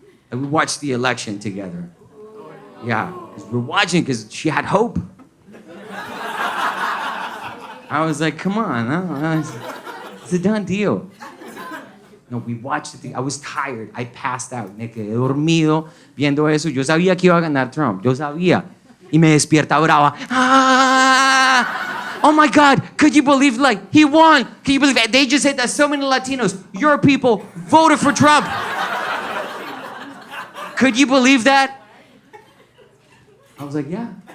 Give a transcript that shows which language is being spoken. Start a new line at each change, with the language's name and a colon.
English: And we watched the election together. Yeah, we're watching because she had hope. I was like, come on, it's a done deal. No, we watched it. I was tired. I passed out.
Spanish: Me quedé dormido viendo eso. Yo sabía que iba a ganar Trump. Yo sabía. Y me despierta brava. Ah!
English: Oh my God, could you believe, like, he won? Can you believe it? They just said that so many Latinos, your people, voted for Trump. Could you believe that? I was like, yeah.